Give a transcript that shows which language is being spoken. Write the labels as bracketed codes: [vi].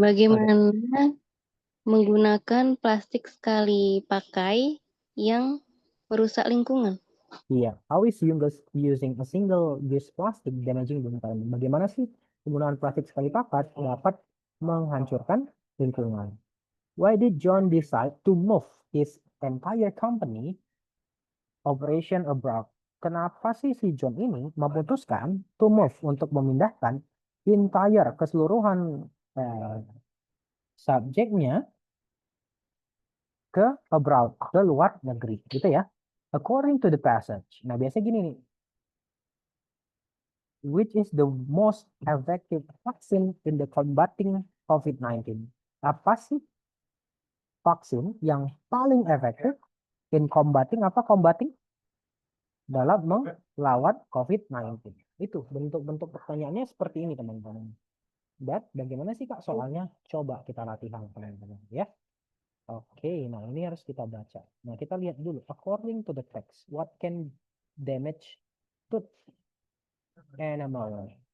[id] bagaimana menggunakan plastik sekali pakai yang merusak lingkungan? Iya. [en] How is using a single-use plastic damaging the environment? [id] Bagaimana sih penggunaan plastik sekali pakai dapat menghancurkan lingkungan? [en] Why did John decide to move his entire company operation abroad? [id] Kenapa sih si John ini memutuskan [en] to move [id] untuk memindahkan entire keseluruhan subjeknya ke abroad, ke luar negeri, gitu ya? [en] According to the passage. [id] Nah, biasa gini nih. [en] Which is the most effective vaccine in the combating COVID-19? [id] Apa sih vaksin yang paling efektif [en] in combating, [id] apa combating? Dalam melawan COVID-19. Itu bentuk-bentuk pertanyaannya seperti ini, teman-teman. Dan bagaimana sih, Kak, soalnya? Coba kita latihan, teman-teman, ya. Oke, nah ini harus kita baca. Nah, kita lihat dulu. [en] According to the text, what can damage tooth animal?